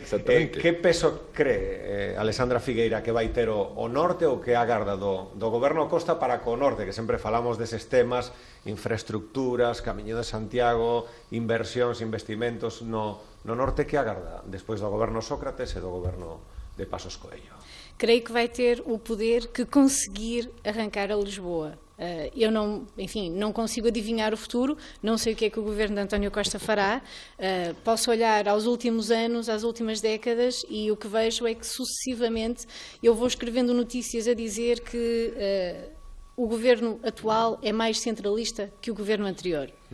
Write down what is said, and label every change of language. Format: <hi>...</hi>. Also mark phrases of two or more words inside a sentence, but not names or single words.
<gl>Que peso cree Alexandra Figueira que vai ter o norte ou que agarda do goberno Costa para co norte, que sempre falamos deses temas, infraestructuras, Camiño de Santiago, inversións, investimentos no norte, que agarda despois do goberno Sócrates e do goberno de Pasos Coello?</gl> <pt>Creio que vai ter o poder que conseguir arrancar a Lisboa. Eu não consigo adivinhar o futuro, não sei o que é que o governo de António Costa fará, posso olhar aos últimos anos, às últimas décadas, e o que vejo é que sucessivamente eu vou escrevendo notícias a dizer que o governo atual é mais centralista que o governo anterior.</pt>